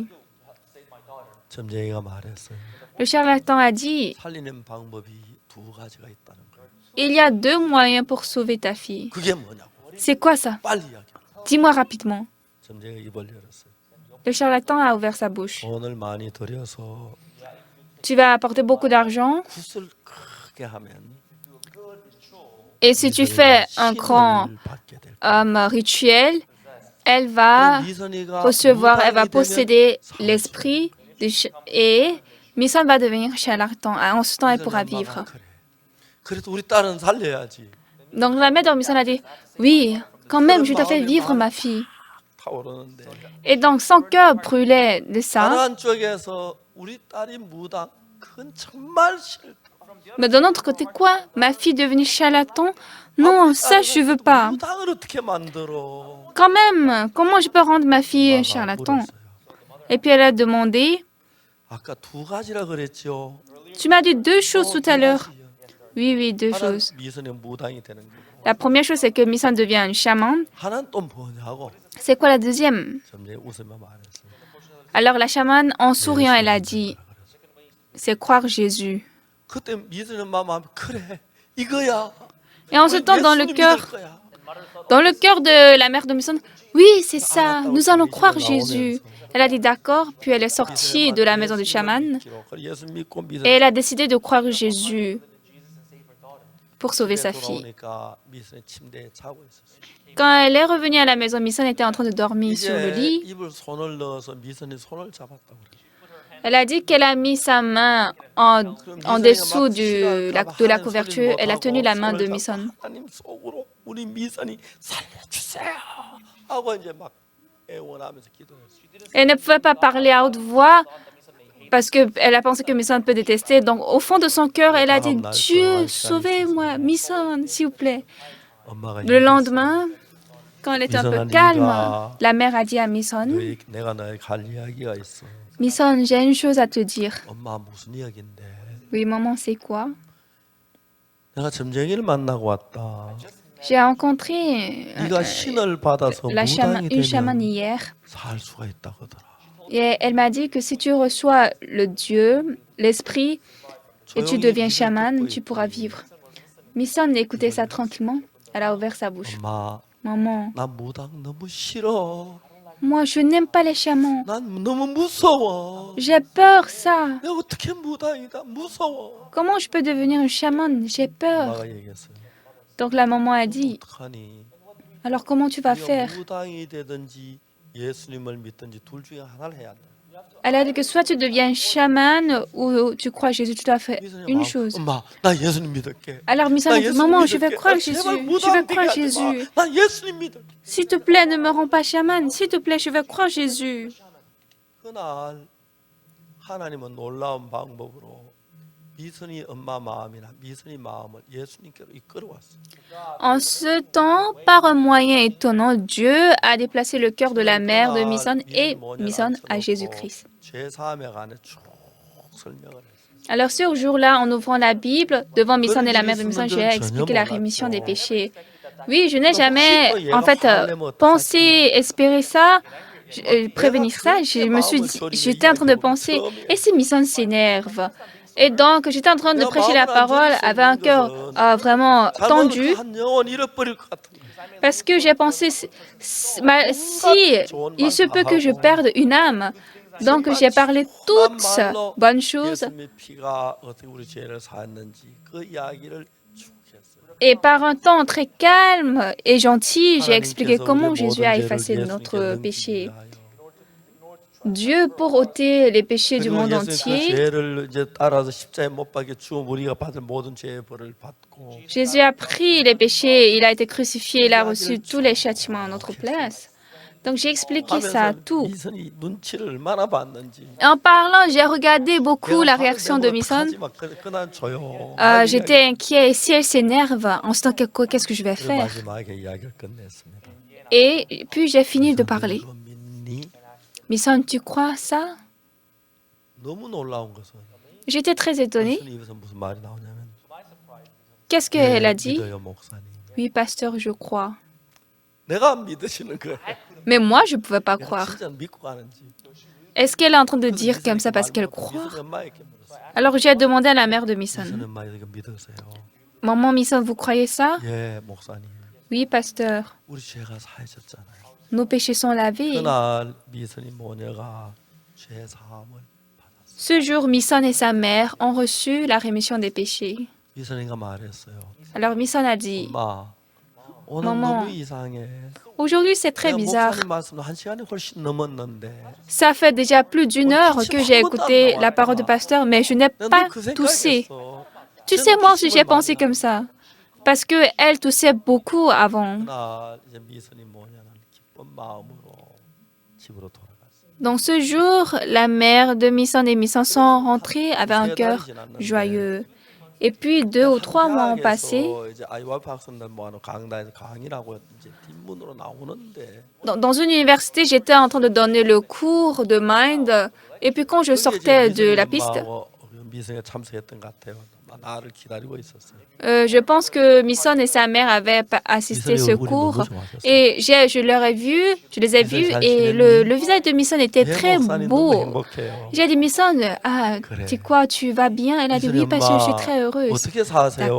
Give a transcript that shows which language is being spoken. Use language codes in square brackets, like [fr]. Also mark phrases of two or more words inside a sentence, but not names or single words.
[ko] 점쟁이가 말했어요. [fr] Le charlatan a dit, [ko] 살리는 방법이 두 가지가 있다는 거예요. [fr] il y a deux moyens pour sauver ta fille. [ko] 그게 뭐냐고. [fr] C'est quoi ça? [ko] 빨리 이야기해. [fr] Dis-moi rapidement. [ko] 점쟁이가 입을 열었어요. [fr] Le charlatan a ouvert sa bouche. [ko] 돈을 많이 들여서 [fr] Tu vas apporter beaucoup d'argent [ko] 굿을 크게 하면 [fr] et si tu fais un grand [ko] 신을 받게 될 거예요. [fr] rituel, elle va [ko] 미선이가 [fr] recevoir, elle va [ko] 무당이 되면 [fr] posséder l'esprit et Misan va devenir charlatan. En ce temps, elle pourra [ko] 미선이 [fr] vivre. [ko] 엄마가 그래. 그래도 우리 딸은 살려야지. [fr] Donc la mère de Misan a dit, oui, quand même, je dois faire vivre ma fille. [ko] 타오르는데 [fr] Et donc son cœur brûlait de ça. [ko] 다른 쪽에서 우리 딸이 무당 그건 정말 싫다. [fr] Mais d'un autre côté, quoi? Ma fille devenue charlatan? Non, ça, je veux pas. [ko] 무당을 어떻게 만들어? [fr] Quand même, comment je peux rendre ma fille charlatan? Et puis elle a demandé, [ko] 아까 두 가지라 그랬죠. [fr] tu m'as dit deux choses tout à l'heure. Oui, deux [ko] 하나는 [fr] choses. [ko] 미선의 무당이 되는 거고 [fr] La première chose, c'est que Misan devient un chaman. [ko] 하나는 또 뭐냐고 [fr] C'est quoi la deuxième? [ko] 점쟁이 웃으며 말했어요. [fr] Alors la chamane, en souriant, elle a dit, c'est croire Jésus. [ko] 그때 미선의 마음 그래 이거야. [fr] Et en ce temps, dans le [ko] 예수님 [fr] cœur, [ko] 믿을 거야. [fr] dans le cœur de la mère de Misan, oui, c'est ça, nous allons croire Jésus. Elle a dit d'accord, puis elle est sortie de la maison du chaman [ko] 예수 믿고 미선 [fr] et elle a décidé de croire Jésus pour sauver sa fille. [ko] 돌아오니까 미선이 침대에 자고 있었어요. [fr] Quand elle est revenue à la maison, Misan était en train de dormir sur le [ko] 이제 [fr] lit. [ko] 입을 손을 넣어서 미선이 손을 잡았다고 그래요. [fr] Elle a dit qu'elle a mis sa main en dessous de la couverture. Elle a tenu la main de Mison. [ko] 하나님 속으로 우리 미선이 살려주세요 하고 이제 막 애원하면서 기도했어요. [fr] Elle ne pouvait pas parler à haute voix parce qu'elle a pensé que Mison peut détester. Donc, au fond de son cœur, elle a dit, Dieu, sauvez-moi, Mison, s'il vous plaît. [ko] 엄마가 [fr] Le lendemain, quand elle était un peu calme, la mère a dit à Mison, [ko] 내가 너에게 할 이야기가 있어. [fr] Mison, j'ai une chose à te dire. [ko] 엄마 무슨 이야기인데? [fr] Oui, maman, c'est quoi? [ko] 내가 점쟁이를 만나고 왔다. [fr] J'ai rencontré [ko] 네가 신을 받아서 [fr] une [ko] 무당이 [fr] chamane [ko] 되면 [fr] hier. [ko] 살 수가 있다고 하더라. [fr] Et elle m'a dit que si tu reçois le Dieu, l'esprit, et tu deviens chaman, tu pourras vivre. Mison écoutait ça tranquillement. Elle a ouvert sa bouche. [ko] 엄마, [fr] Maman, [ko] 나 무당 너무 싫어. [fr] moi, je n'aime pas les chamans. [ko] 난 너무 무서워. [fr] J'ai peur, ça. [ko] 내가 어떻게 무당이다? 무서워. [fr] Comment je peux devenir une chamane? J'ai peur. [ko] 엄마가 얘기했어요. [fr] Donc la maman a dit, [ko] 어떡하니? [fr] alors comment tu vas [ko] 네가 [fr] faire? [ko] 무당이 되든지 예수님을 믿든지 둘 중에 하나를 해야 돼. [fr] Elle a dit que soit tu deviens chaman ou tu crois Jésus, tu dois faire [ko] 미선이 [fr] une [ko] 막, [fr] chose. [ko] 엄마, 나 예수님 믿을게. [fr] Alors Mison [ko] 나 [fr] a dit, [ko] 예수님 [fr] maman, je vais [ko] 믿을게. [fr] croire [ko] 나 [fr] Jésus. [ko] 제발 [fr] Je vais [ko] 무당 되게 [fr] croire [ko] 하지 마. [fr] Jésus. [ko] 나 예수님 믿을게. [fr] S'il te plaît, ne me rends pas chaman. S'il te plaît, je vais croire Jésus. [ko] 그날 하나님은 놀라운 방법으로 미선이 엄마 마음이나 미선이 마음을 예수님께로 이끌어왔어요. [fr] En ce temps, par un moyen étonnant, Dieu a déplacé le cœur de la mère de Mison et Mison à Jésus-Christ. [ko] 제 사명 안에 쭉 설명을 했어요. [fr] Alors ce jour-là, en ouvrant la Bible, devant Mison et la mère de Mison, j'ai expliqué la rémission des péchés. Oui, je n'ai jamais, en fait, pensé, espéré ça, prévenir ça. J'étais en train de penser, et si Mison s'énerve? Et donc, j'étais en train de prêcher la parole avec un cœur vraiment tendu, [ko] 한 영혼 잃어버릴 것 같은 거예요. [fr] parce que j'ai pensé, si il se peut que je perde une âme. Donc, j'ai parlé toutes bonnes choses. [ko] 예수님의 피가 어떻게 우리 죄를 사했는지 그 이야기를 쭉 했어요. [fr] Et par un temps très calme et gentil, j'ai expliqué comment Jésus a effacé notre péché. Dieu, pour ôter les péchés du monde [ko] 그 [fr] entier, [ko] 죄를 이제 따라서 십자가에 못 박혀 죽음 우리가 받을 모든 죄의 벌을 받고 [fr] Jésus a pris les péchés, il a été crucifié, il a reçu tous les châtiments à notre place. Donc j'ai expliqué ça, [ko] 하면서 [fr] tout. [ko] 미선이 눈치를 얼마나 봤는지. [fr] En parlant, j'ai regardé beaucoup la réaction de Mison. [ko] 그난 조용. [fr] J'étais inquiet. Et si elle s'énerve, en ce temps, qu'est-ce que je vais faire? [ko] 마지막에 이야기를 끝냈습니다. [fr] Et puis j'ai fini de parler. [ko] 이거 믿니? [fr] Mison, tu crois ça? [ko] 너무 놀라운 것은 [fr] J'étais très étonnée. [ko] 미선이 입에서 무슨 말이 나오냐면 [fr] Qu'est-ce qu'elle a dit? [ko] 믿어요 목사님. [fr] Oui, pasteur, je crois. [ko] 내가 안 믿으시는 거예요. [fr] Mais moi, je ne pouvais pas [ko] 내가 [fr] croire. [ko] 진짜 믿고 가는지. [fr] Est-ce qu'elle est en train de dire comme ça parce qu'elle croit? [ko] 미선이 엄마에게 물었어요. [fr] Alors j'ai demandé à la mère de 미선 Mison. [ko] 엄마 이거 믿으세요? [fr] Maman Mison, vous croyez ça? [ko] 예, 목사님. [fr] Oui, pasteur. [ko] 우리 죄가 사해졌잖아요. [fr] Nos péchés sont lavés. [ko] 그날 미선이 모녀가 죄 사함을 받았어요. [fr] Ce jour, Mison et sa mère ont reçu la rémission des péchés. [ko] 미선이가 말했어요. [fr] Alors Mison a dit, [ko] 엄마, 오늘 [fr] Maman, [ko] 너무 이상해. [fr] aujourd'hui c'est très [ko] 내가 [fr] bizarre. [ko] 목사님 말씀도 1시간이 훨씬 넘었는데 [fr] Ça fait déjà plus d'une heure que j'ai écouté la parole du pasteur, mais je n'ai pas [ko] 그 [fr] toussé. [ko] 생각했어. [fr] Tu sais, moi aussi j'ai pensé comme ça. Parce qu'elle toussait beaucoup avant. [ko] 그날 이제 미선이 모녀는 기쁜 마음으로 집으로 돌아갔어요. [fr] Donc ce jour, la mère de Mison et Mison sont rentrés avec un cœur joyeux. Et puis 2 ou 3 mois ont passé. [ko] 이제 IYF 학생들 모아놓은 강단에서 강의를 하고 이제 뒷문으로 나오는데 [fr] Dans une université, j'étais en train de donner le cours de Mind. Et puis quand je sortais de la piste, [ko] 미선이가 참석했던 것 같아요. 나를 기다리고 있었어요. [fr] je pense que Mison et sa mère avaient assisté à ce cours. Et je les ai vus, et le visage de Mison était très beau. J'ai dit, Mison, tu quoi, tu vas bien? Elle a dit, oui, parce que je suis très heureuse. [ko] 어떻게 사세요?